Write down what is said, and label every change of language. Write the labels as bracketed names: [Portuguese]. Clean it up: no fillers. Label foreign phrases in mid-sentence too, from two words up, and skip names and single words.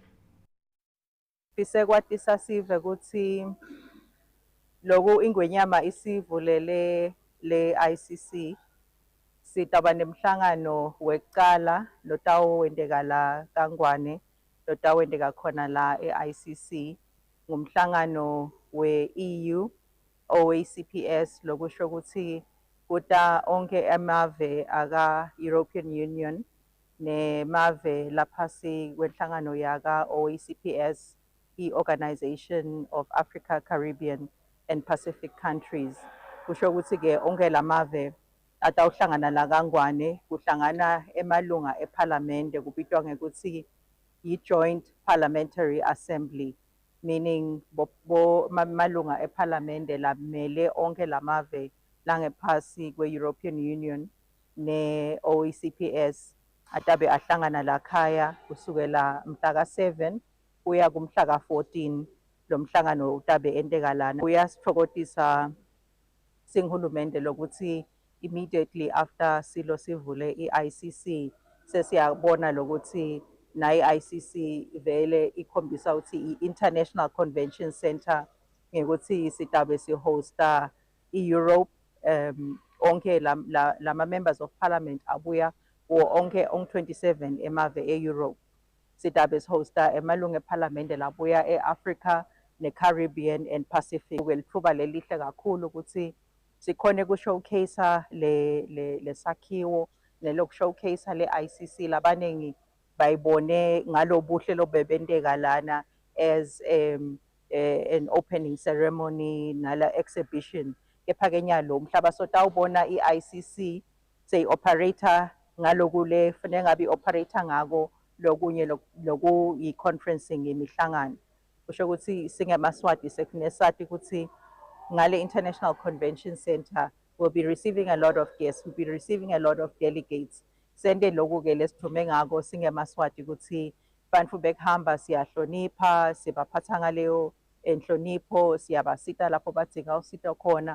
[Swati] Bisekwatisa sive ukuthi loku ingwenyama isivulele le ICC sitaba nemhlangano wekucala lotawendeka la kangwane lotawendeka khona la e-ICC ngumhlangano we-EU OACPS lokusho ukuthi kuta onke amave aka European Union nemave laphasi kwenhlangano yaka OACPS i-Organization of Africa, Caribbean and Pacific Countries. Kusho ukuthi ke onke lamave atawuhlangana la kangwane kuhlangana emalunga eParliament kubitwa ngekuthi i-Joint Parliamentary Assembly, meaning malunga eParliament lamele onke lamave langephasi kwe-European Union ne-OACPS atabe ahlangana lakhaya kusukela mhla ka-7 kuya kumhla ka-14 lo mhlangano utabe enteka lana. Uyasithokotisa singhulumende lokuthi [English] immediately after [Swati] silo sivule i-ICC sesiyabona lokuthi na i-ICC vele ikhombisa ukuthi i-International Convention Center ngekuthi sitabe sihosta i-Europe onke lama [English] members of parliament [Swati] abuya onke 27 emave e-Europe. Sitabe sihosta emalunga eParliament labuya e-Africa ne-Caribbean and Pacific. Lithuba lelihle kakhulu ukuthi sikhone ku-showcase le sakhiwo neloku-showcase le ICC labanengi bayibone ngalobuhle lobebenteka lana [English] as an opening ceremony [Swati] nala exhibition. Kepha-ke nyalo mhlaba sotawubona i-ICC seyi-operator ngalokule fanele ngabe i-operator ngako lokunye loku yi-conferencing yemihlangano. Kusho ukuthi singemaswati sekunesati ukuthi ngale [English] International Convention Center will be receiving a lot of guests, will be receiving a lot of delegates. [Swati] Sende loku-ke lesithume ngako singemaswati ukuthi bantu bekuhamba siyahlonipha, sibaphatha ngaleyo enhlonipho, siyabasita lapho badzinga usito khona.